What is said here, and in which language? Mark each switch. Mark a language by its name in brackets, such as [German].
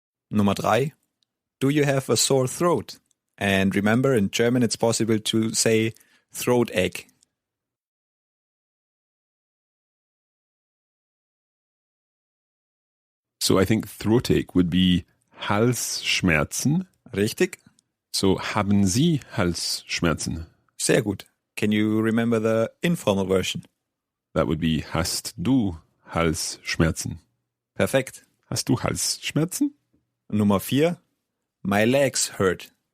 [German] Nummer 3, [English] do you have a sore throat? And remember, in German it's possible to say throat ache. So I think throat ache would be Halsschmerzen. [German] Richtig? So haben Sie Halsschmerzen? Sehr gut. [English] Can you remember the informal version? That would be, [German] hast du Halsschmerzen? Perfekt. Hast du Halsschmerzen? Nummer 4, [English] my legs hurt.